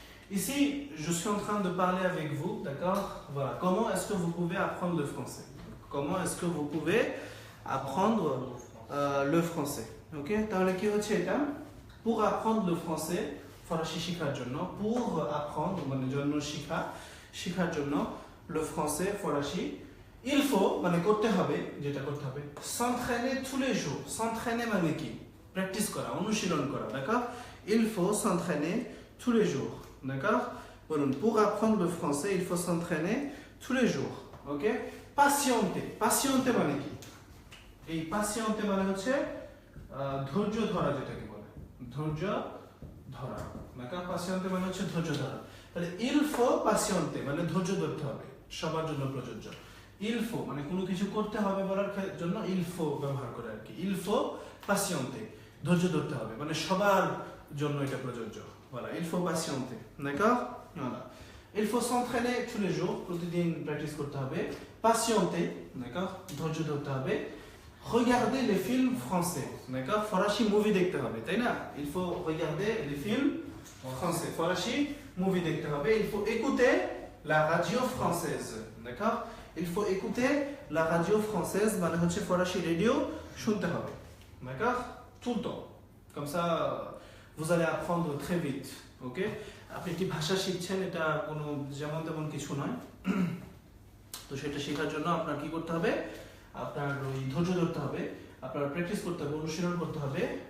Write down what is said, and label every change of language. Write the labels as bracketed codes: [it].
[fr] Ici, je suis en train de parler avec vous, d'accord? Voilà. Comment est-ce que vous pouvez apprendre le français? Comment est-ce que vous pouvez apprendre le français? [bn] Ok? তাহলে কি হচ্ছে এটা? [fr] Pour apprendre le français, [bn] ফরাসি শেখার জন্য, [fr] pour apprendre [bn] মানে জন্য শেখার জন্য [fr] le français [bn] ফরাসি, [fr] il faut [bn] মানে করতে হবে, যেটা করতে হবে, [fr] s'entraîner tous les jours. S'entraîner [bn] মানে কি? প্র্যাকটিস করা, অনুশীলন করা, d'accord? [fr] Il faut s'entraîner tous les jours, d'accord? [bn] বলুন, [fr] pour apprendre le français, il faut s'entraîner tous les jours, ok? Patienter. Patienter [bn] মানে কি? এই [fr] patienter [bn] মানে হচ্ছে ধৈর্য ধরা, যেটাকে বলে ধৈর্য ধরা, d'accord? [fr] Patienter [bn] মানে হচ্ছে ধৈর্য ধরা। তাহলে [fr] il faut patienter [bn] মানে ধৈর্য ধরতে হবে, সবার জন্য প্রযোজ্য। [fr] Il faut [bn] মানে কোনো কিছু করতে হবে বলার জন্য [fr] il faut [bn] ব্যবহার করে আর কি। [fr] Il faut patienter [bn] ধৈর্য ধরতে হবে মানে সবার জন্য এটা প্রযোজ্য। [fr] Voilà, il faut patienter, d'accord? Voilà. Il faut s'entraîner tous les jours, [bn] প্রতিদিন প্র্যাকটিস করতে হবে। [fr] Patienter, d'accord? [bn] ধৈর্য ধরতে হবে। [fr] Regarder les films français, d'accord? [bn] ফরাসি মুভি দেখতে হবে, তাই না? [fr] Il faut regarder les films français. [bn] ফরাসি মুভি দেখতে হবে। [fr] Il faut écouter la radio française, d'accord? Il faut écouter la radio française, [bn] মানে হচ্ছে ফরাসি রেডিও শুনতে হবে, [fr] d'accord? Tout le temps. Comme ça, vous allez apprendre très vite, ok? [bn] আপনি একটি ভাষা শিখছেন, এটা কোনো যেমন তেমন কিছু নয়। তো সেটা শেখার জন্য আপনার কি করতে হবে? আপনার ওই ধৈর্য ধরতে হবে, আপনার প্র্যাকটিস করতে হবে, অনুশীলন করতে হবে।